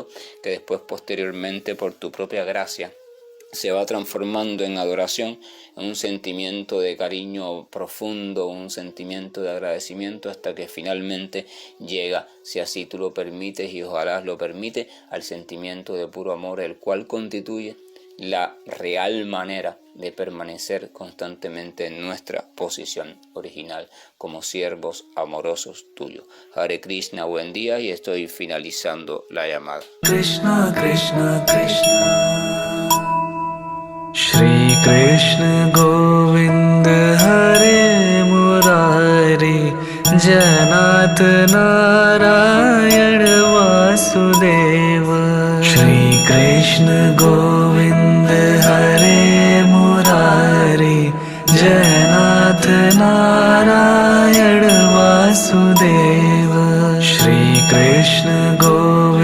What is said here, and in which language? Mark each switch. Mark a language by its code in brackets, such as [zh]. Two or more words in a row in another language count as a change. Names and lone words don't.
[es] que después posteriormente por tu propia gracia se va transformando en adoración, en un sentimiento de cariño profundo, un sentimiento de agradecimiento, hasta que finalmente llega, si así tú lo permites y ojalá lo permite, al sentimiento de puro amor, el cual constituye la real manera de permanecer constantemente en nuestra posición original como siervos amorosos tuyos. Hare Krishna, buen día, y estoy finalizando la llamada. [sa] Krishna, Krishna, Krishna Shri Krishna Govind Hare Murari Janat Narayan Vasudeva Shri Krishna Govind Hare Murari Janat Narayan Vasudeva Shri Krishna Govind